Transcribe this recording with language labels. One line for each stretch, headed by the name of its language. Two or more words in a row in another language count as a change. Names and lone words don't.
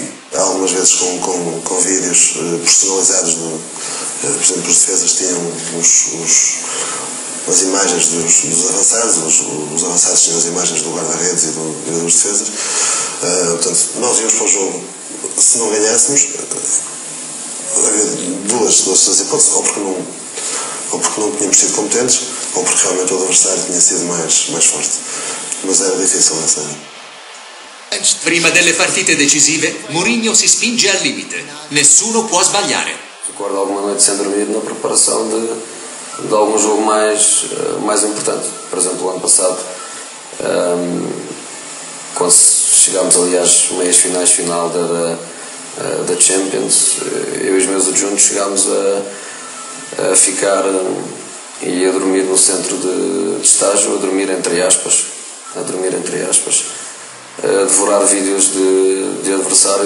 Portuguese: Algumas vezes com vídeos personalizados, por exemplo, os defesas tinham as imagens dos avançados, os avançados tinham as imagens do guarda-redes e dos defesas. Portanto, nós íamos para o jogo, se não ganhássemos, havia duas hipóteses, ou porque não tínhamos sido competentes, ou porque realmente o adversário tinha sido mais forte. Mas era difícil essa.
Italian: Prima delle partite decisive, Mourinho si spinge al limite. Nessuno può sbagliare.
Portuguese: Recordo alguma noite sem dormir na preparação de algum jogo mais importante. Por exemplo, o ano passado, quando chegámos ali às meias finais final da Champions, eu e os meus adjuntos chegámos a ficar e a dormir no centro de estágio, a dormir entre aspas, a devorar vídeos de adversários.